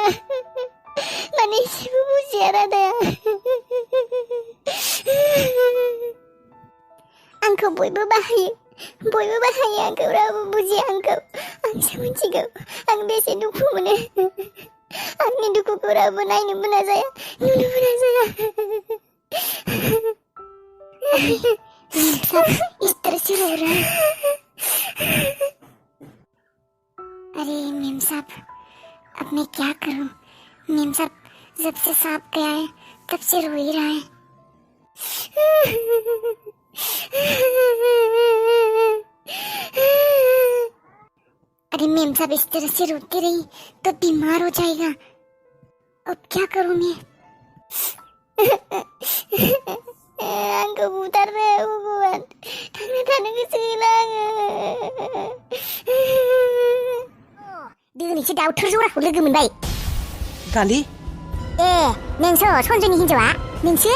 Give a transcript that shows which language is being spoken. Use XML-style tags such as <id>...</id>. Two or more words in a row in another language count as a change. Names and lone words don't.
<brx>माने एसेबो बुजिया रादाया। आंखौ बयबो बाहायो, आंखौ रावबो बुजिया। आंसो मिथिगौ आं बेसे दुखु मोनो। आंनि दुखुखौ रावबो नायनोबो नाजाया, नुनोबो नाजाया।</brx> <hi>इस तरह से रो रहा है। अरे मेम साहब, अब मैं क्या करूं? मेम साहब जब से सांप गया है तब से रो ही रहा है। अरे मेम साहब इस तरह से रोती रही तो बीमार हो जाएगा। अब क्या करूं मैं?</hi> <brx>आंखौ बुथारनो भगवान, थांना थानो गोसो गैला आङो। दिनैसो दाउथुर जराखौ लोगो मोनबाय। गालि? नोंसो सनजयनि हिन्जावा? नोंसो?</brx>